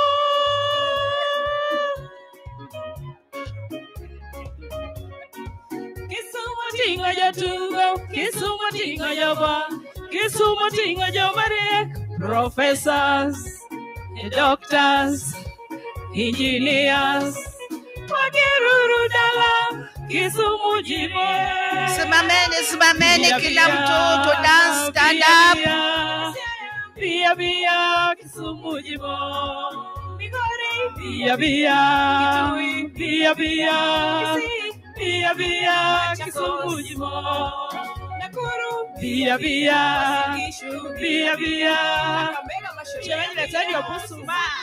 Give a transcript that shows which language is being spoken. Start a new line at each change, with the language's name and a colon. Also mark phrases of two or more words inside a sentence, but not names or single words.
Luo (Kenya and Tanzania): Kisumu tingo jotugo, Kisumu tingo joba, Kisumu tingo jomariek,
English: professors, doctors, engineers,
Luo (Kenya and Tanzania): Wageruru Dala, Kisumu Jimor.
Swahili: Simameni kila mtu
English: to dance, stand up.
Luo (Kenya and Tanzania): Bia, Kisumu Jimor. Bia, Kisumu Jimor. Bia, Chemeni leteni opusuma.